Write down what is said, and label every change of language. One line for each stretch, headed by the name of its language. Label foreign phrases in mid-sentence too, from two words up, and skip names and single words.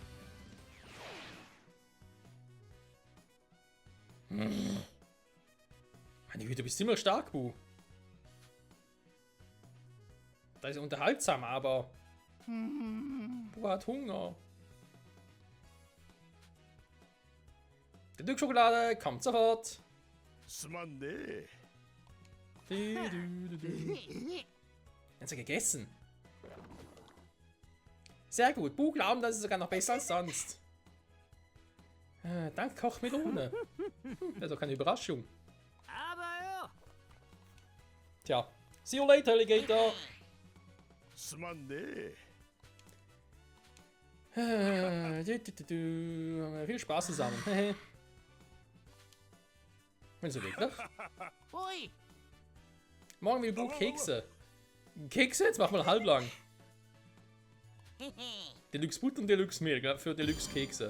German: Meine Güte, du bist ziemlich stark, Bu. Das ist unterhaltsam, aber Bu hat Hunger. Die Schokolade kommt sofort.
Japanese: すまんね。
German: Ganz gegessen. Sehr gut. Bu glauben, das ist sogar noch besser als sonst. Dank Kochmelone. Das ist doch keine Überraschung.
Japanese: あばよ
German: Tja.
English: See you later, Alligator.
Japanese: すまんね。
German: Viel Spaß zusammen. Wenn so wirklich.
Japanese: おい
German: Morgen will Bu Kekse. Kekse? Jetzt machen wir halblang. Deluxe Butter und Deluxe Milch für Deluxe Kekse.